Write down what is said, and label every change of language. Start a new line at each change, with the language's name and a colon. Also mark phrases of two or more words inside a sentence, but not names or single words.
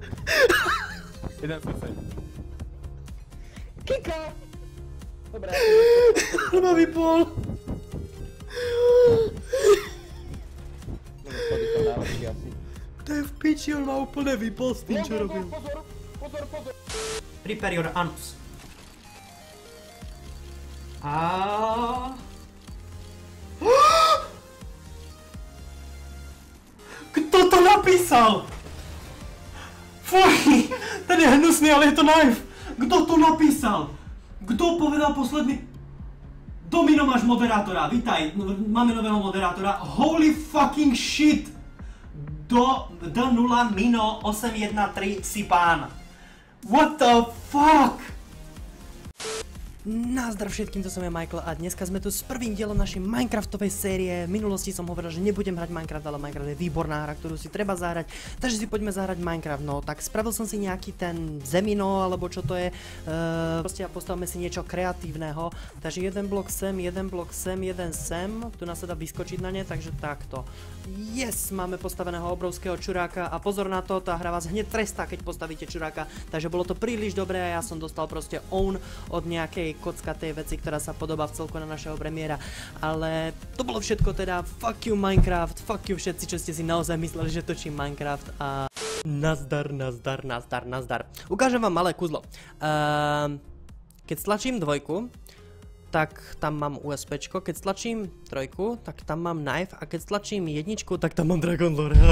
Slovak: Jeden sused. Kika! Dobre, Ma vypol! no schody to najlepšie asi. To je v piči, on ma úplne vypol s tým, čo robil. Pozor!
English: Prepare your anus.
Slovak: Kto to napísal? Fuj, ten je hnusný, ale je to knife. Kto to napísal? Kto povedal posledný? Domino, máš moderátora, vítaj, máme nového moderátora.
English: Holy fucking shit! D0 Mino 813
Slovak: si pán.
English: What the fuck?
Slovak: Nazdar všetkým, to som ja Michael a dneska sme tu s prvým dielom našej Minecraftovej série. V minulosti som hovoril, že nebudem hrať Minecraft, ale Minecraft je výborná hra, ktorú si treba zahrať. Takže si poďme zahrať Minecraft. No tak spravil som si nejaký ten zemino, alebo čo to je. Proste postavme si niečo kreatívneho. Takže jeden blok sem, jeden sem. Tu nás sa dá vyskočiť na ne, takže takto. Yes, máme postaveného obrovského čuráka a pozor na to, tá hra vás hneď trestá, keď postavíte čuráka. Takže bolo to príliš dobré a ja som dostal proste own od nejakej kockatej veci, ktorá sa podobá v celku na našeho premiéra. Ale to bolo všetko teda.
English: Fuck you
Slovak: Minecraft,
English: fuck you
Slovak: všetci, čo ste si naozaj mysleli, že točím Minecraft a... Nazdar. Ukážem vám malé kúzlo. Keď stlačím dvojku, tak tam mám USPčko, keď stlačím trojku, tak tam mám knife a keď stlačím jedničku, tak tam mám Dragon Lore.